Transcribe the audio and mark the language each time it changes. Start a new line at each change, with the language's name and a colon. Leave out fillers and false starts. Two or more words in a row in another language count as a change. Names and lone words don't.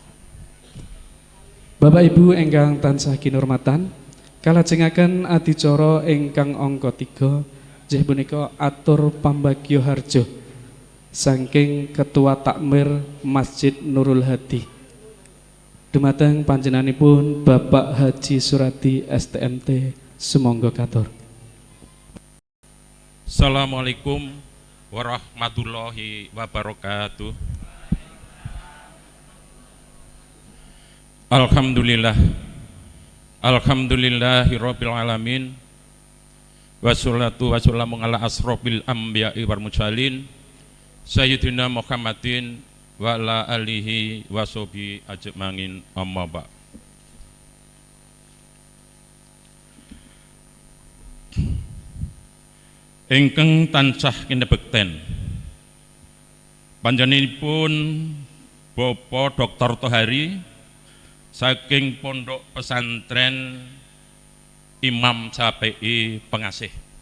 Javanese: Bapak Ibu ingkang tansah kinurmatan, kalajengaken adicara ingkang angka 3 inggih punika atur pambagya harja saking Ketua Takmir Masjid Nurul Hadi. Dumateng panjenenganipun Bapak Haji Suradi STMT sumangga katur.
Arabic: السلام عليكم ورحمة الله وبركاته. الحمد لله، الحمد لله رب العالمين. والصلاة والسلام على أشرف الأنبياء والمرسلين سيدنا محمد وعلى آله وصحبه أجمعين، أما بع'.
Javanese: Ingkang tansah kinebekten panjenenganipun Bapak Dr. Tohari saking Pondok Pesantren Imam Syafi'i Pengasih.